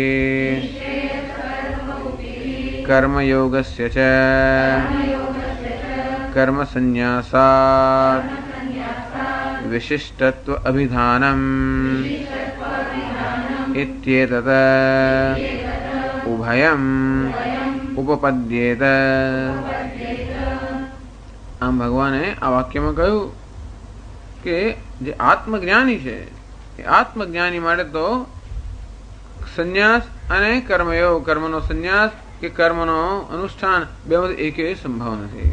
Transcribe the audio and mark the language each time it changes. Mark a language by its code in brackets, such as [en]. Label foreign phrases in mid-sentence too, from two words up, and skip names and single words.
[sa] कर्मयोगस्य च कर्मसन्न्यासात् विशिष्टत्व अभिधानम् इत्येतत् उभयम् उपपद्येत। [gu] આમ ભગવાને આ વાક્યમાં કહ્યું કે જે આત્મજ્ઞાની છે એ આત્મજ્ઞાની માટે તો સંન્યાસ અને કર્મયોગ, કર્મનો સંન્યાસ કે કર્મનો અનુષ્ઠાન બે એકે સંભવ નથી.